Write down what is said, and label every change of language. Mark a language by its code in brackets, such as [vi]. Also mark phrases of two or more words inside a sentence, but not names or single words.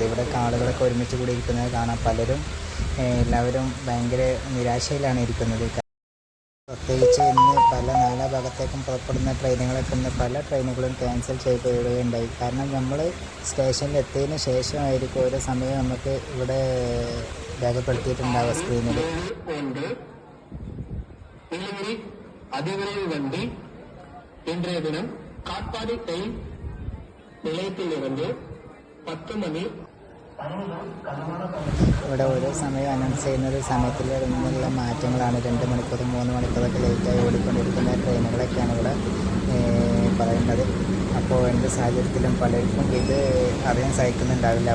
[ml] ഇവിടെ ആളുകളൊക്കെ ഒരുമിച്ച് കൂടി ഇരിക്കുന്നത് കാണാം. എല്ലാവരും ഭയങ്കര നിരാശയിലാണ് ഇരിക്കുന്നത്. പ്രത്യേകിച്ച് ഇന്ന് പല നാനാ ഭാഗത്തേക്കും പുറപ്പെടുന്ന ട്രെയിനുകളൊക്കെ ഇന്ന് പല ട്രെയിനുകളും ക്യാൻസൽ ചെയ്യപ്പെടുകയുണ്ടായി. കാരണം നമ്മൾ സ്റ്റേഷനിൽ എത്തിയതിന് ശേഷമായിരിക്കും ഓരോ സമയം നമുക്ക് ഇവിടെ രേഖപ്പെടുത്തിയിട്ടുണ്ടാവുക സ്ക്രീനിൽ. [ta] அதிவிரைவு இன்றைய தினம் காட்பாடி ரயில் நிலையத்திலிருந்து 10 മണി. [ml] ഇവിടെ ഓരോ സമയം അനൗൺസ് ചെയ്യുന്നത് സമയത്തിൽ നിന്നുള്ള മാറ്റങ്ങളാണ്. 2 മണിക്കൂർ 3 മണിക്കൂറൊക്കെ ലേറ്റായി ഓടിക്കൊണ്ടിരിക്കുന്ന ട്രെയിനുകളൊക്കെയാണ് ഇവിടെ പറയുന്നത്. അപ്പോൾ എന്ത് സാഹചര്യത്തിലും പലർക്കും ഇത് അറിയാൻ സഹിക്കുന്നുണ്ടാവില്ല.